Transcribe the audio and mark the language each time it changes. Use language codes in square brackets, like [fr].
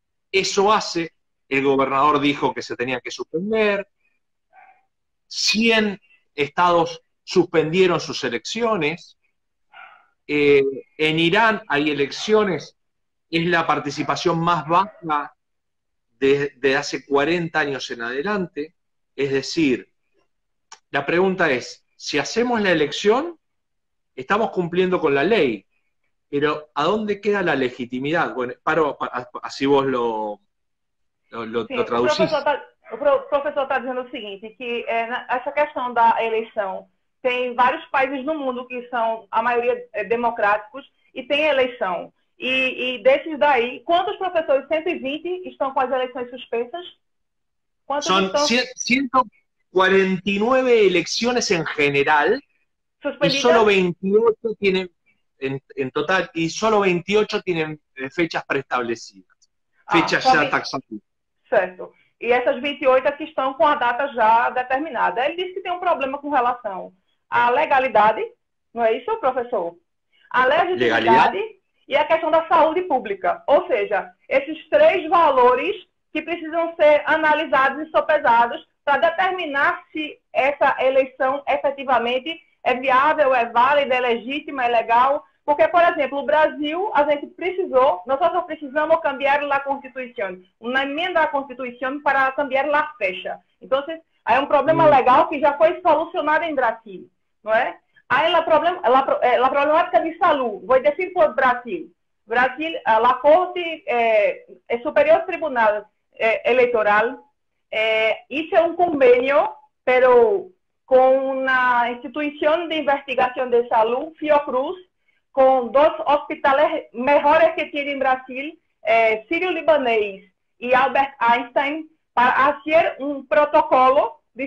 [es] Eso hace, el gobernador dijo que se tenía que suspender, 100 estados suspendieron sus elecciones, en Irán hay elecciones, es la participación más baja de hace 40 años en adelante. Es decir, la pregunta es, si hacemos la elección, estamos cumpliendo con la ley, pero ¿a dónde queda la legitimidad? Bueno, así vos lo traduzís. [pt] O professor está dizendo o seguinte, que essa questão da eleição, tem vários países no mundo que são, a maioria, democráticos, e tem eleição. E desses daí, quantos professores? 120 estão com as eleições suspensas? [es] Son 149 elecciones en general, y solo 28 tienen, en total, y solo 28 tienen fechas preestablecidas, fechas [pt] já taxativas. Certo. E essas 28 aqui estão com a data já determinada. Ele disse que tem um problema com relação à legalidade, não é isso, professor? A legitimidade e a questão da saúde pública. Ou seja, esses três valores que precisam ser analisados e sopesados para determinar se essa eleição efetivamente é viável, é válida, é legítima, é legal. Porque, por exemplo, o Brasil, a gente precisou, nós precisamos cambiar a Constituição, uma emenda à Constituição para [es] cambiar a fecha. [pt] Então, é um problema legal que já foi solucionado em Brasil, não é? Aí, a problemática de saúde, vou dizer por Brasil. [es] Brasil, a Corte Superior Tribunal Eleitoral hizo un convenio, pero con una institución de investigación de salud, Fiocruz, con dos hospitales mejores que tiene en Brasil, Sírio-Libanês y Albert Einstein, para hacer un protocolo